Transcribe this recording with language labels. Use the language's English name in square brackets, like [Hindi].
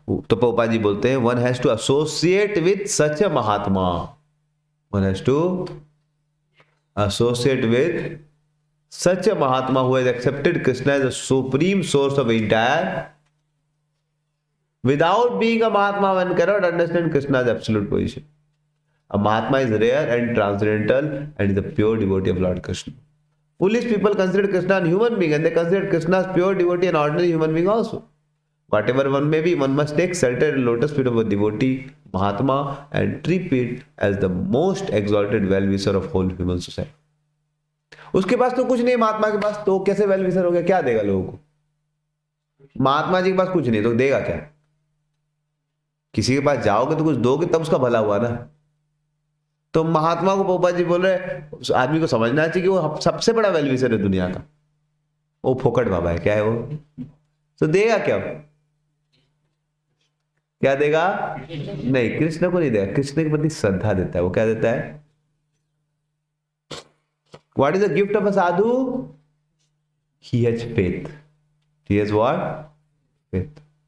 [Hindi] तो पोपा जी बोलते हैं [English] One has to associate with such a mahatma, one has to associate with such a mahatma who has accepted Krishna as the supreme source of entire, without being a Mahatma one cannot understand Krishna's absolute position. A Mahatma is rare and transcendental and is a pure devotee of Lord Krishna. Foolish people consider Krishna a human being and they consider Krishna as pure devotee and ordinary human being also. Whatever one may be, one must take shelter in lotus feet of a devotee, Mahatma, and treat it as the most exalted well-wisher of whole human society. [Hindi] उसके पास तो कुछ नहीं, महात्मा के पास तो कैसे वेल-विशर हो गया, क्या देगा लोगों को, महात्मा जी के पास कुछ नहीं तो देगा क्या, किसी के पास जाओगे तो कुछ दोगे तब उसका भला हुआ ना। तो महात्मा को पोपा जी बोल रहे उस आदमी को समझना चाहिए कि वो सबसे बड़ा वेलविशर है दुनिया का, वो फोकट बाबा है, क्या है वो, तो देगा क्या, क्या देगा, नहीं कृष्ण को नहीं देगा, कृष्ण के प्रति श्रद्धा देता है, वो क्या देता है, [English] What is the gift of a sadhu, he has faith, he has what, faith.